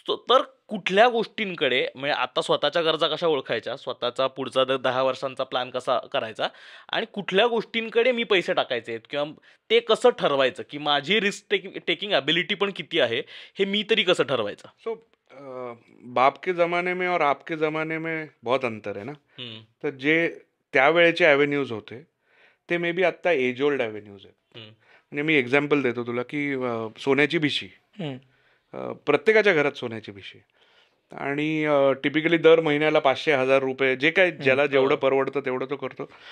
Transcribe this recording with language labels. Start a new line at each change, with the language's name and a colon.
Marathi: तर कुठल्या गोष्टींकडे, म्हणजे आता स्वतःच्या गरजा कशा ओळखायच्या, स्वतःचा पुढचा 10 वर्षांचा प्लॅन कसा करायचा, आणि कुठल्या गोष्टींकडे मी पैसे टाकायचे आहेत किंवा ते कसं ठरवायचं की माझी रिस्क टेकिंग ॲबिलिटी पण किती आहे हे मी तरी कसं ठरवायचं.
Hindi: सो बाप के जमाने में और आपके जमाने में बहुत अंतर है ना.
Marathi: तर जे त्यावेळेचे ॲव्हेन्यूज होते ते मे बी आत्ता एज ओल्ड ॲव्हेन्यूज आहेत. म्हणजे मी एक्झाम्पल देतो तुला की सोन्याची भिशी, प्रत्येकाच्या घरात सोन्याची भिशी, आणि टिपिकली दर महिन्याला 500-1000 रुपये, जे काय ज्याला जेवढं परवडतं तेवढं तो करतो.